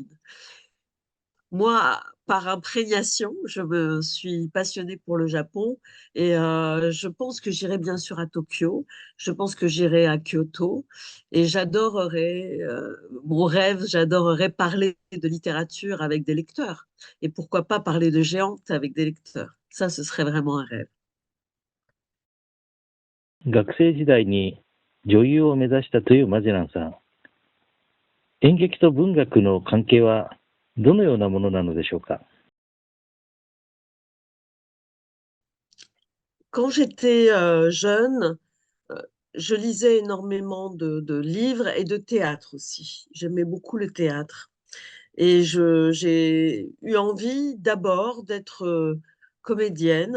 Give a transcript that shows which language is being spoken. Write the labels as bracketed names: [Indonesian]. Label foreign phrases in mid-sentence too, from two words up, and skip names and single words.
[French] Moi, par imprégnation, je me suis passionnée pour le Japon et je pense que j'irai bien sûr à Tokyo, je pense que j'irai à Kyoto et j'adorerais, mon rêve, j'adorerais parler de littérature avec des lecteurs et pourquoi pas parler de géantes avec des lecteurs. Ça, ce serait vraiment un rêve. [Japanese] 学生時代に女優を目指したというマジェランさん。演劇と文学の関係はどのようなものなのでしょうか。 [French] Quand j'étais jeune, euh, je lisais énormément de livres et de théâtre aussi. J'aimais beaucoup le théâtre. Et j'ai eu envie d'abord d'être comédienne.